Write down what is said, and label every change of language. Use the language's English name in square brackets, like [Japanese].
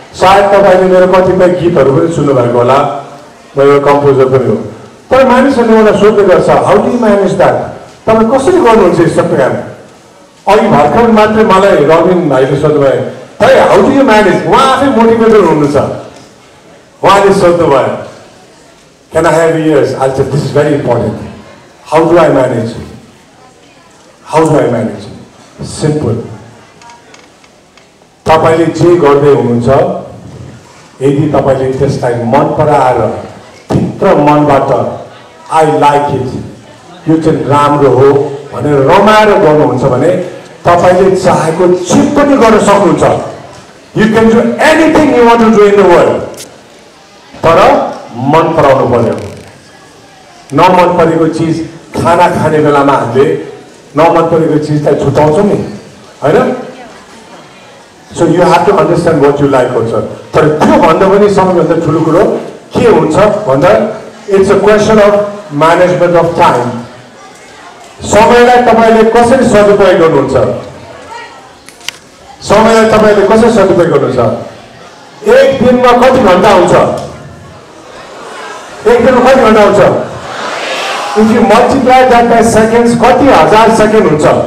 [Nepali] सायद तपाईहरुले मेरो कतिपय गीतहरु पनि सुन्नु भएको होला. म एउटा कम्पोजर पनि हो. तर मानिसहरूले मलाई सोध्ने गर्छ, [English] How do you manage that? [Nepali] तपाईं कसरी गर्नुहुन्छ यो सबै काम? अघि भर्खर मात्रै मलाई रबिन भाइले सोध्नुभयो, "भाइ, [English] How do you manage?" [Nepali] उहाँ आफै मोटिभेटर हुनुहुन्छ. उहाँले सोध्नुभयो, [English] "Can I have yours?" I said, "This is very important. How do I manage? How do I manage?" Simple. [Nepali] तपाईले जे गर्दै हुनुहुन्छ, यदि तपाईले त्यसलाई मन पराएर भित्र मनबाट [English] I like it, [Nepali] यो चाहिँ राम्रो हो भनेर रमाएर गर्नुहुन्छ भने तपाईले चाहेको जे पनि गर्न सक्नुहुन्छ. [English] You can do anything you want to do in the world. [Nepali] तर मन पराउनु पर्यो. नमन परेको चीज खाना खाने बेलामा हामीले नमन परेको चीजलाई छुटाउँछौं नि, हैन? [English] So you have to understand what you like also. [Nepali] तर त्यो भन्दा पनि सबैभन्दा ठुलो कुरो के हुन्छ भन्दा [English] it's a question of management of time. [Nepali] समयलाई तपाईले कसरी सदुपयोग गर्नुहुन्छ? समयलाई तपाईले कसरी सदुपयोग गर्नुहुन्छ? एक दिनमा कति घण्टा हुन्छ? एक दिनमा कति घण्टा हुन्छ? [English] If you multiply that by seconds, [Nepali] कति हजार सेकेन्ड हुन्छ?